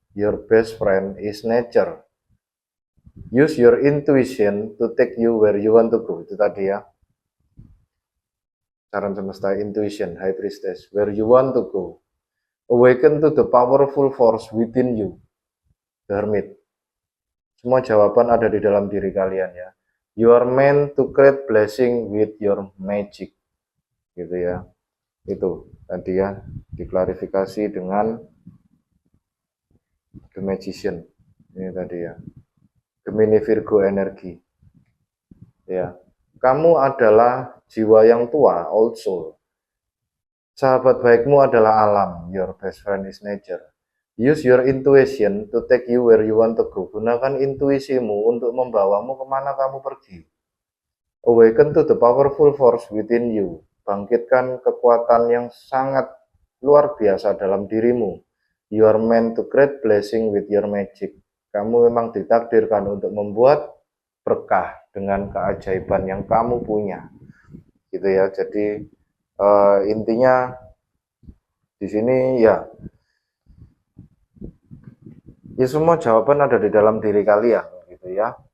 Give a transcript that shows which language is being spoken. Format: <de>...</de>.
<en>Your best friend is nature. Use your intuition to take you where you want to go.</en> <id>Itu tadi ya. Saran semesta,</id> <en>intuition, high priestess, where you want to go. Awaken to the powerful force within you. The Hermit.</en> <id>Semua jawaban ada di dalam diri kalian ya.</id> <en>You are meant to create blessing with your magic.</en> <id>Gitu ya. Itu tadi ya, diklarifikasi dengan The Magician. Ini tadi ya. Gemini Virgo energi. Ya. Kamu adalah jiwa yang tua, old soul. Sahabat baikmu adalah alam.</id> <en>Your best friend is nature. Use your intuition to take you where you want to go.</en> <id>Gunakan intuisimu untuk membawamu kemana kamu pergi.</id> <en>Awaken to the powerful force within you.</en> <id>Bangkitkan kekuatan yang sangat luar biasa dalam dirimu.</id> <en>You are meant to create blessing with your magic.</en> <id>Kamu memang ditakdirkan untuk membuat berkah dengan keajaiban yang kamu punya. Gitu ya. Jadi intinya di sini ya semua jawaban ada di dalam diri kalian gitu ya.</id>